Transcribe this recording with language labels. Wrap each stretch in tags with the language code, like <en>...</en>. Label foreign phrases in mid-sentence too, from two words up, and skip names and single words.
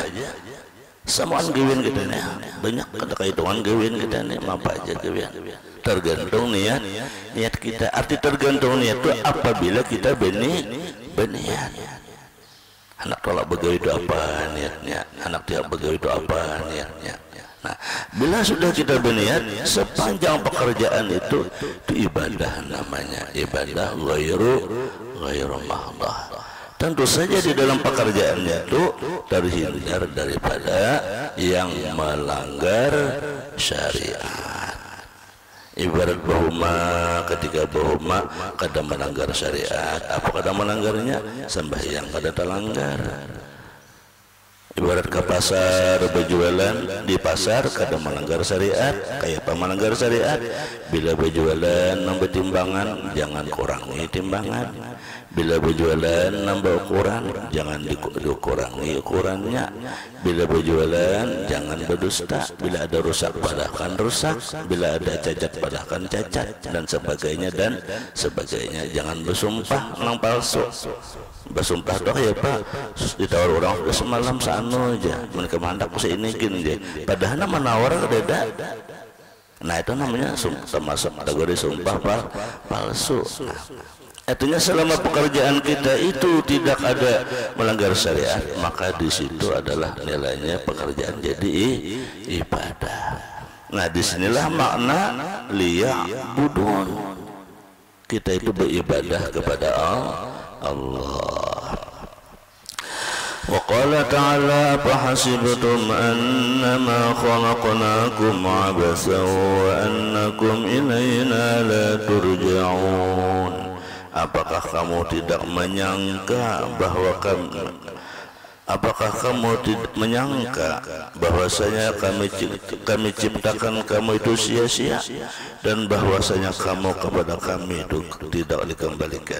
<bjn>Samaan gawian kita nih banyak kada kahitungan gawian kita nih apa aja gawian.</bjn> <id>Tergantung niat kita. Arti tergantung niat itu apabila kita berniat.</id> <bjn>Anak tolak begawi itu apa niatnya? Anak tiap begawi itu apa niatnya? Nah,</bjn> <id>bila sudah kita berniat, sepanjang pekerjaan itu ibadah namanya, ibadah</id> <ar>غير محضة.</ar> <id>Tentu saja di dalam pekerjaannya itu terhindar daripada yang melanggar syariat.</id> <bjn>Ibarat bahuma, ketika bahuma kada melanggar syariat, apa kada melanggarnya? Sembahyang kada terlanggar. Ibarat ke pasar berjualan, di pasar kada melanggar syariat, kayak apa melanggar syariat?</bjn> <id>Bila berjualan nambah timbangan, jangan kurangi timbangan. Bila berjualan nambah ukuran, jangan dikurangi ukurannya. Bila berjualan jangan berdusta.</id> <bjn>Bila ada rusak padahkan rusak, bila ada cacat padahkan cacat,</bjn> <id>dan sebagainya dan sebagainya.</id> <bjn>Jangan bersumpah nang palsu. Bersumpah doh ya Pak, ditawar orang udah semalam sanu aja, mereka mandak usah ini gini, padahal nama nawar beda.</bjn> <id>Nah itu namanya termasuk kategori sumpah palsu. Nah, artinya selama pekerjaan kita itu tidak ada melanggar syariat, maka di situ adalah nilainya pekerjaan jadi ibadah. Nah disinilah makna liya'budun, kita itu beribadah kepada Allah.</id> <ar>وقال تعالى أفحسبتم أنما خلقناكم عبثا وأنكم إلينا لا ترجعون.</ar> <id>Apakah kamu tidak menyangka bahwasanya kami ciptakan kamu itu sia-sia, dan bahwasanya kamu kepada kami itu tidak dikembalikan.</id>